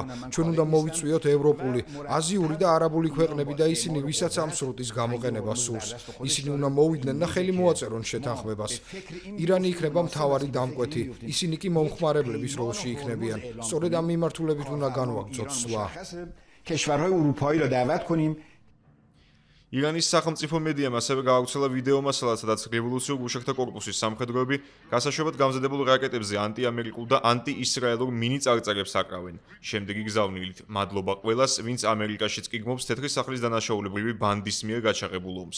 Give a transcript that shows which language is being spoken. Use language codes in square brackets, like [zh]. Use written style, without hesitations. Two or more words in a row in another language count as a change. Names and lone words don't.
[ka] ჩვენ უნდა მოვიწვიოთ ევროპული, აზიური და არაბული ქვეყნები და ისინი, ვისაც ამ სრუტის გამოყენება სურს. ისინი უნდა მოვიდნენ და ხელი მოაწერონ შეთანხმებას. ირანი იქნება მთავარი დამკვეთი, ისინი კი მომხმარებლების როლში იქნებიან. სწორედ ამ მიმართულებით უნდა განვაგრძოთ სვლა. [fa] کشورهای اروپایی را دعوت کنیم. [ka] ირანის სახელმწიფო მედიამ ასევე გააუცელა ვიდეო მასალას, სადაც რევოლუციურ გუშექთა კორპუსის სამხედროები გასაშობად გამზადებულ რაკეტებზე ანტიამერიკულ და ანტიისრაელურ მინი წარწერებს აკრავენ. შემდეგი გზავნილით მადლობა ყველას, ვინც ამერიკაშიც კი გმობს თეთრი სახლის დანაშაულებრივი ბანდის მიერ გაჩაღებულ ომს.